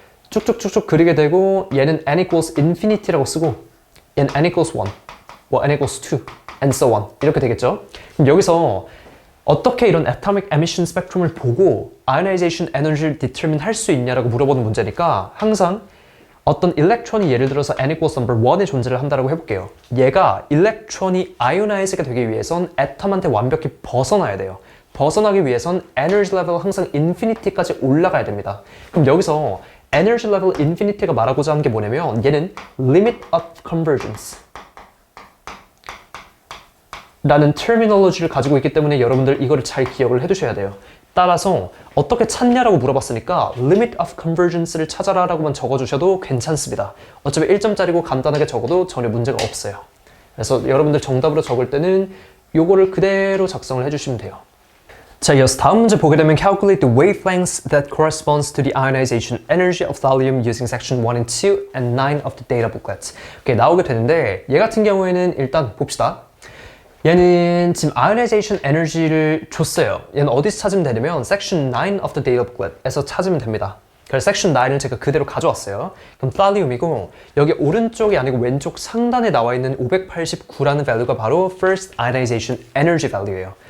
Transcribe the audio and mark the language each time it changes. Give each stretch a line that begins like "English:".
Korean: 쭉쭉쭉쭉 그리게 되고, 얘는 n equals infinity라고 쓰고, 얘는 n equals 1, n equals 2, and so on 이렇게 되겠죠. 그럼 여기서 어떻게 이런 atomic emission spectrum을 보고 ionization energy를 determine 할 수 있냐라고 물어보는 문제니까, 항상 어떤 일렉트론이 예를 들어서 n equals number 1에 존재를 한다고 해볼게요. 얘가 일렉트론이 ionize가 되기 위해선 애텀한테 완벽히 벗어나야 돼요. 벗어나기 위해선 에너지 레벨 항상 인피니티까지 올라가야 됩니다. 그럼 여기서 에너지 레벨 인피니티가 말하고자 하는 게 뭐냐면, 얘는 limit of convergence 라는 terminology를 가지고 있기 때문에 여러분들 이거를 잘 기억을 해두셔야 돼요. 따라서 어떻게 찾냐라고 물어봤으니까 limit of convergence를 찾아라 라고만 적어주셔도 괜찮습니다. 어차피 1점짜리고 간단하게 적어도 전혀 문제가 없어요. 그래서 여러분들 정답으로 적을 때는 요거를 그대로 작성을 해주시면 돼요. 자, 이어서 다음 문제 보게 되면
English: calculate the wavelengths that corresponds to the ionization energy of thallium using section 1 and 2 and 9 of the data booklet.
Korean: 이렇게 나오게 되는데, 얘 같은 경우에는 일단 봅시다. 얘는 지금 ionization energy를 줬어요. 얘는 어디서 찾으면 되냐면 section 9 of the data booklet에서 찾으면 됩니다. 그래서 section 9을 제가 그대로 가져왔어요. 그럼 thallium이고, 여기 오른쪽이 아니고 왼쪽 상단에 나와 있는 589라는 value가 바로 first ionization energy value예요.